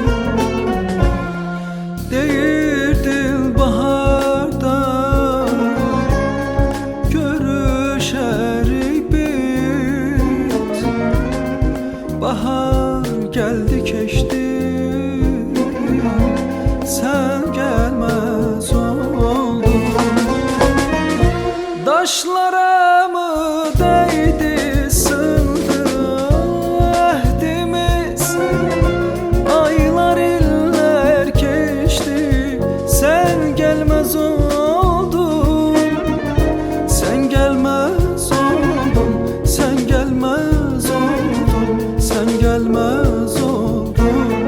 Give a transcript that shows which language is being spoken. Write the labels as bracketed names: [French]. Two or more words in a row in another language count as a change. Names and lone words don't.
[Azerbaijani] Deyirdin baharda görüşərik biz, bahar gəldi keçdi, sən gəlməz oldun. [Turkish] Daşlara mı değdi sındı ahdimiz, aylar iller geçti, sen gelmez oldun. Sen gelmez oldun, sen gelmez oldun, sen gelmez oldun.